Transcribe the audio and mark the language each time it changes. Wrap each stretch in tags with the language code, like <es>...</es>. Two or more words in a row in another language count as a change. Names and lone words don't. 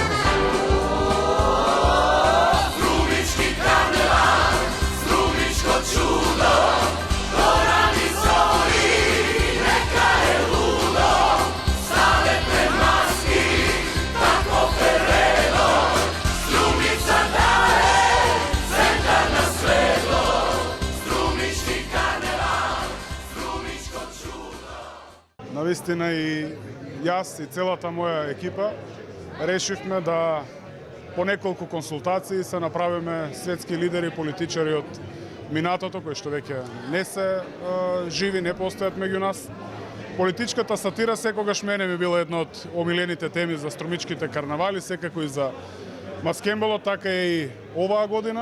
<mk>Чудо, гора ми зори, нека је лудо, ставе пред маски, тако перело, струмица даје, центар на светло, струмички карневал, струмичко чудо. Навистина и јас и целата моја екипа решивме да по неколку консултации се направиме светски лидери и политичари од минатото, кои што веќе не се живи, не постојат меѓу нас. Политичката сатира секогаш мене ми била една од омилените теми за струмичките карнавали, секако и за маскембалот, така и оваа година.</mk>